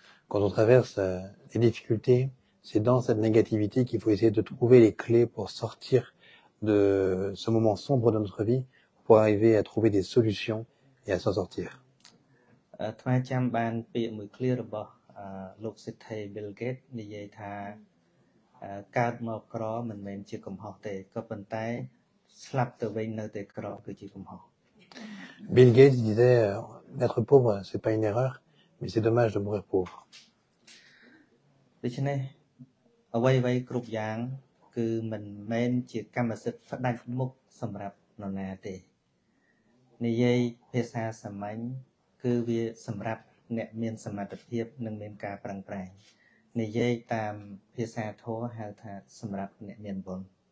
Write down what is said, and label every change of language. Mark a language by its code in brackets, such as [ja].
[fr] Quand on traverse les difficultés, c'est dans cette négativité qu'il faut essayer de trouver les clés pour sortir de ce moment sombre de notre vie pour arriver à trouver des solutions et à s'en sortir. [km] ថ្មចាំបានពាក្យមួយឃ្លារបស់លោកសិទ្ធិ Bill Gates និយាយថាកើតមកក្រមិនមែនជាកំហុសទេក៏ប៉ុន្តែស្លាប់ទៅវិញនៅតែក្រគឺជាកំហុស [fr] Bill Gates disait d'être pauvre c'est pas une erreur mais c'est dommage de mourir pauvre. [km] ដូច្នេះអ្វីៗគ្រប់យ៉ាងគឺមិនមែនជាកម្មសិទ្ធិផ្ដាច់មុខសម្រាប់នរណាទេនិយាយភាសាសាមញ្ញគឺវាសម្រាប់អ្នកមានសមត្ថភាពនិងមានការប្រឹងប្រែងនិយាយតាមភាសាធម៌ហៅថាសម្រាប់អ្នកមានបុណ្យ